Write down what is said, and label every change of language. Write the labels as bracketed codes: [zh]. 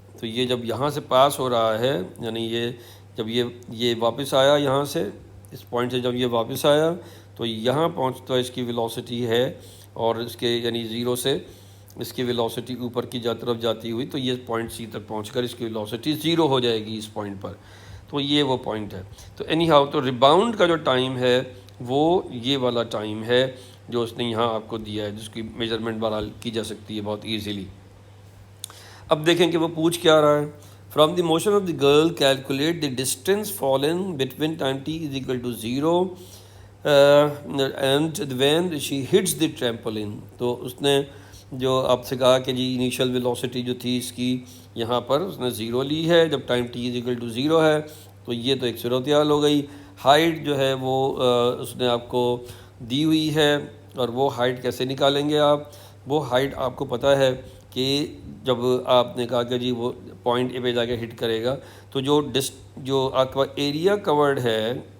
[ur] تو یہ جب یہاں سے پاس ہو رہا ہے, یعنی یہ جب یہ واپس آیا یہاں سے, اس پوائنٹ سے جب یہ واپس آیا, تو یہاں پہنچتا اس کی ویلوسٹی ہے, اور اس کے یعنی 0 سے اس کی ویلوسٹی اوپر کی طرف جاتی ہوئی, تو یہ پوائنٹ سی تک پہنچ کر اس کی ویلوسٹی 0 ہو جائے گی اس پوائنٹ پر. تو یہ وہ پوائنٹ ہے. تو [en] anyhow, [ur] تو ریباؤنڈ کا جو ٹائم ہے وہ یہ والا ٹائم ہے جو اس نے یہاں آپ کو دیا ہے, جس کی میجرمنٹ بہرحال کی جا سکتی ہے بہت ایزیلی. اب دیکھیں کہ وہ پوچھ کیا رہا ہے. [en] From the motion of the girl calculate the distance fallen between time t is equal to 0 and when she hits the trampoline. [ur] تو اس نے جو آپ سے کہا کہ جی انیشیل ویلوسٹی جو تھی اس کی یہاں پر اس نے 0 لی ہے جب [en] time t is equal to 0 [ur] ہے, تو یہ تو ایک صورتحال ہو گئی. ہائٹ جو ہے وہ اس نے آپ کو دی ہوئی ہے، اور وہ ہائٹ کیسے نکالیں گے آپ؟ وہ ہائٹ آپ کو پتہ ہے کہ جب آپ نے کہا کہ جی وہ پوائنٹ اے پہ جا کے ہٹ کرے گا، تو جو آپ کا ایریا کورڈ ہے